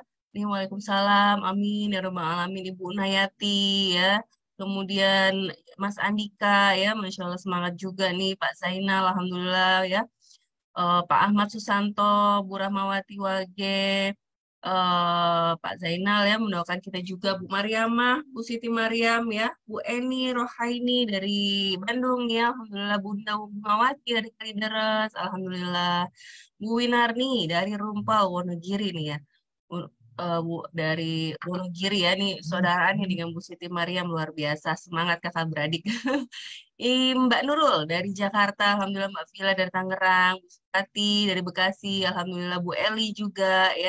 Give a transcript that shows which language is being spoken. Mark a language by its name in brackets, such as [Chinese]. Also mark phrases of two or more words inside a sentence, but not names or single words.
[Indonesian] Nih, Waalaikumsalam. [Arabic] آمين يا رب العالمين. [Indonesian] Ibu Nayati ya. Kemudian Mas Andika ya, [Arabic] ما شاء الله [Indonesian] semangat juga nih Pak Zainal, Alhamdulillah ya. Pak Ahmad Susanto, Bu Rahmawati Wage, Pak Zainal ya, mendoakan kita juga Bu Mariamah, Bu Siti Mariam ya, Bu Eni Rohaini dari Bandung ya, Alhamdulillah Bunda Mawati dari Kalideres, Alhamdulillah Bu Winarni dari Rumpau, Wonogiri nih ya. Bu dari Wonogiri ya, nih saudaranya dengan Bu Siti Mariam luar biasa, semangat kakak beradik. Mbak Nurul dari Jakarta, Alhamdulillah Mbak Vila dari Tangerang, Bu Sukati dari Bekasi, Alhamdulillah Bu Eli juga ya.